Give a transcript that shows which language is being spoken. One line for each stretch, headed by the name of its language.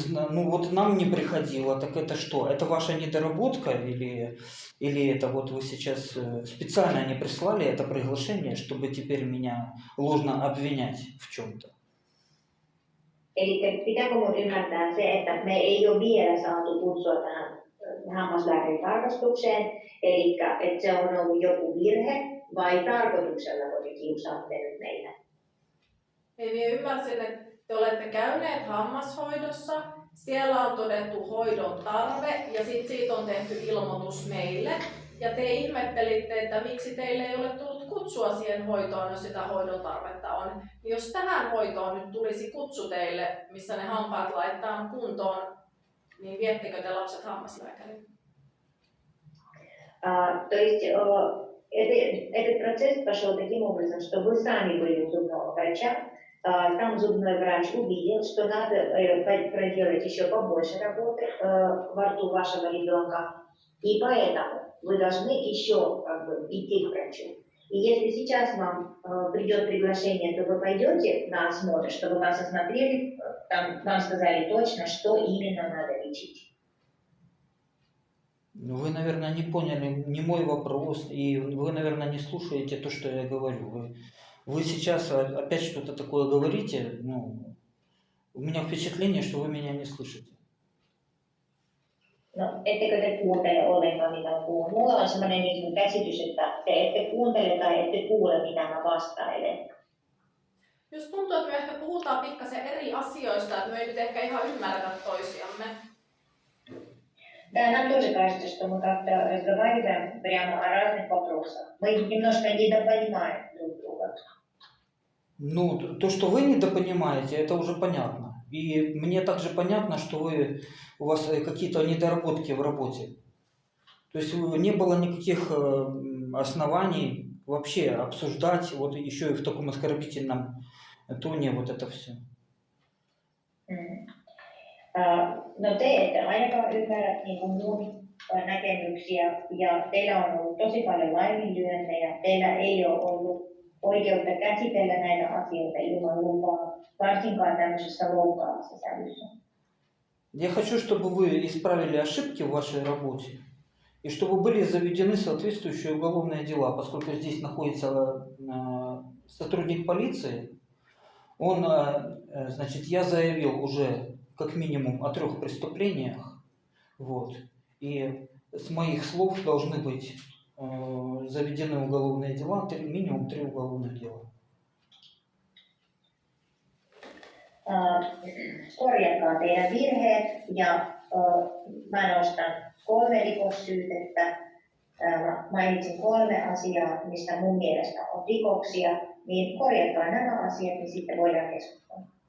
Russian: Ну вот нам не приходило, так это что? Это ваша недоработка или это вот вы сейчас специально не прислали это приглашение, чтобы теперь меня ложно обвинять в чем-то?
Finnish: Eli pitääkö minun ymmärtää se, että me ei ole vielä saatu kutsua tähän hammaslääkärin tarkastukseen, eli että se on ollut joku virhe vai tarkoituksella oli kiusaatte nyt meitä? Eli minä ymmärsin, että te olette käyneet hammashoidossa, siellä on todettu hoidon tarve ja sitten siitä on tehty ilmoitus meille. Ja te ihmettelitte, että miksi teille ei ole tullut kutsua siihen hoitoon, jos sitä hoidon tarvetta on. Jos tähän hoitoon nyt tulisi kutsu teille, missä ne hampaat laittaa kuntoon, niin viettekö te lapset hammaslääkäriin?
Russian: То есть этот процесс пошел таким образом, что вы сами были у зубного врача, там зубной врач увидел, что надо проделать еще побольше работы во рту вашего ребенка, и поэтому вы должны еще идти к врачу. И если сейчас вам придет приглашение, то вы пойдете на осмотр, чтобы вас осмотрели, там вам сказали точно, что именно надо лечить. Вы, наверное, не поняли ни мой вопрос, и вы, наверное, не слушаете то, что я говорю. Вы сейчас опять что-то такое говорите, у меня впечатление, что вы меня не слышите.
Finnish: No, ettekö te kuuntele ollenkaan, mitä mä puhun? Mulla on sellainen käsitys, että te ette kuuntele tai ette kuule, mitä mä vastailen. Jos tuntuu, että me ehkä puhutaan pikkasen eri asioista, että me ei nyt ehkä ihan ymmärretä toisiamme.
Russian: Да, нам тоже кажется, что мы как-то разговариваем прямо о разных вопросах. Мы немножко недопонимаем друг друга. Ну, то, что вы недопонимаете, это уже понятно. И мне также понятно, что у вас какие-то недоработки в работе. То есть не было никаких оснований вообще обсуждать, вот еще и в таком оскорбительном тоне вот это все.
Finnish: No te ette ainakaan ymmärrä mun näkemyksiä ja teillä on ollut tosi paljon laiminlyöntejä. Teillä ei ole ollut oikeutta käsitellä näitä asioita ilman lupaa, varsinkaan tämmöisessä loukkaavassa sävyssä.
Russian: Я хочу, чтобы вы исправили ошибки в вашей работе и чтобы были заведены соответствующие уголовные дела, поскольку здесь находится сотрудник полиции. Он, значит, я заявил уже как минимум о 3 преступлениях, вот, и с моих слов должны быть заведены уголовные дела, минимум 3 уголовных дела.
Finnish: Korjatkaa teidän virheet ja mä nostan 3 rikossyytettä. Mainitsin 3 asiaa, mistä mun mielestä on rikoksia, niin korjatkaa nämä asiat, niin sitten voidaan keskustella.